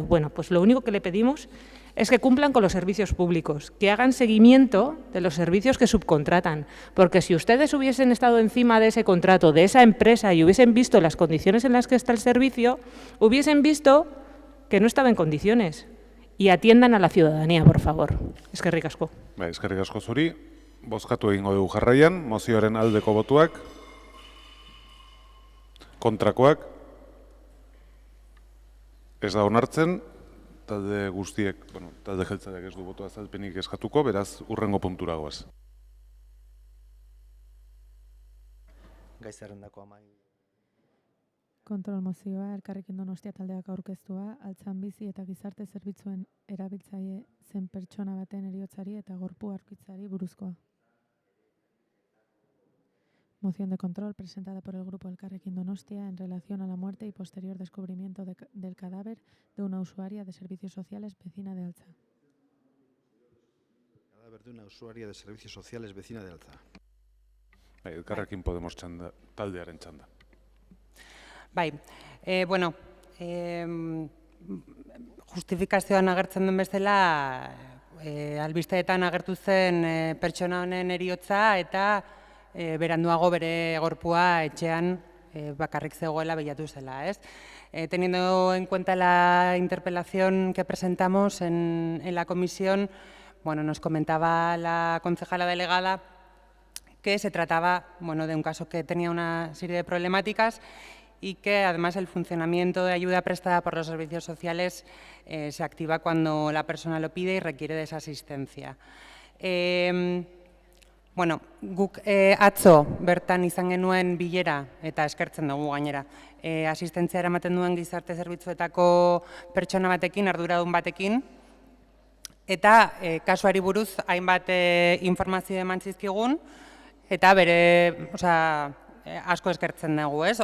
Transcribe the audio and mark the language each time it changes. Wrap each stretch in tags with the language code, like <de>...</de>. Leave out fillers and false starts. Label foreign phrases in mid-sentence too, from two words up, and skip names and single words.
<es>Bueno, pues lo único que le pedimos es que cumplan con los servicios públicos, que hagan seguimiento de los servicios que subcontratan, porque si ustedes hubiesen estado encima de ese contrato, de esa empresa, y hubiesen visto las condiciones en las que está el servicio, hubiesen visto que no estaba en condiciones. Y atiendan a la ciudadanía, por favor.</es> <eu>Eskerrik asko. Eskerrik asko zuri. Bozkatu egingo dugu jarraian, mozioaren aldeko botuak, kontrakoak, ez da onartzen, talde guztiek, talde jeltzaleak ez du boto azalpenik eskatuko, beraz, hurrengo puntura goaz. Gai zerrendako amai. Kontrol mozioa, Elkarrekin Donostia taldeak aurkeztua, altzan bizi eta gizarte zerbitzuen erabiltzaile zen pertsona baten heriotzari eta gorpu aurkitzari buruzkoa.</eu> <es>Moción de control presentada por el grupo Elkarrekin Donostia en relación a la muerte y posterior descubrimiento del cadáver de una usuaria de servicios sociales vecina de Altza. Cadáver de una usuaria de servicios sociales vecina de Altza.</es> <eu>Elkarrekin Podemos taldearen txanda. Bai, justifikazioan agertzen den bezala, albisteetan agertu zen pertsona honen heriotza eta beranduago bere gorpua etxean bakarrik zegoela bilatu zela, ez?</eu> <es>Teniendo en cuenta la interpelación que presentamos en la comisión, nos comentaba la concejala delegada que se trataba de un caso que tenía una serie de problemáticas y que además el funcionamiento de ayuda prestada por los servicios sociales se activa cuando la persona lo pide y requiere de esa asistencia.</es> <eu>Guk atzo bertan izan genuen bilera eta eskertzen dugu gainera. Asistentzia eramaten duen gizarte zerbitzuetako pertsona batekin, arduradun batekin, eta kasuari buruz hainbat informazio eman zizkigun, eta bere, asko eskertzen dugu, ez?</eu>